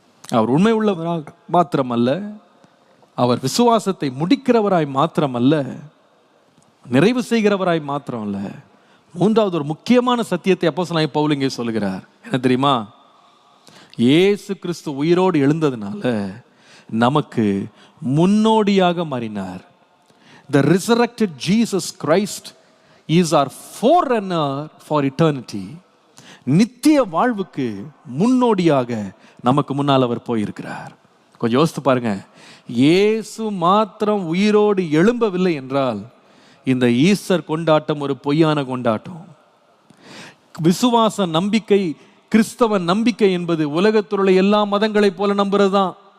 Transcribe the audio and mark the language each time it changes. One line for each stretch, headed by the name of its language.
Tamil: அவர் உண்மை உள்ளவராக மாத்திரமல்ல, அவர் விசுவாசத்தை முடிக்கிறவராய் மாத்திரமல்ல, நிறைவு செய்கிறவராய் மாத்திரமல்ல, மூன்றாவது ஒரு முக்கியமான சத்தியத்தை அப்போஸ்தலனாகிய பவுல் இங்கே சொல்லுகிறார். என்ன தெரியுமா? இயேசு கிறிஸ்து உயிரோடு எழுந்ததுனால நமக்கு முன்னோடியாக மாறினார்.
English: The resurrected Jesus Christ is our forerunner for eternity.
Tamil: நித்திய வாழ்வுக்கு முன்னோடியாக நமக்கு முன்னால் அவர் போயிருக்கிறார். கொஞ்சம் யோசித்து பாருங்க, இயேசு மாத்திரம் உயிரோடு எழும்பவில்லை என்றால் இந்த ஈஸ்டர் கொண்டாட்டம் ஒரு பொய்யான கொண்டாட்டம். விசுவாச நம்பிக்கை, கிறிஸ்தவ நம்பிக்கை என்பது உலகத்தில் உள்ள எல்லா மதங்களைப் போல நம்புறது தான்.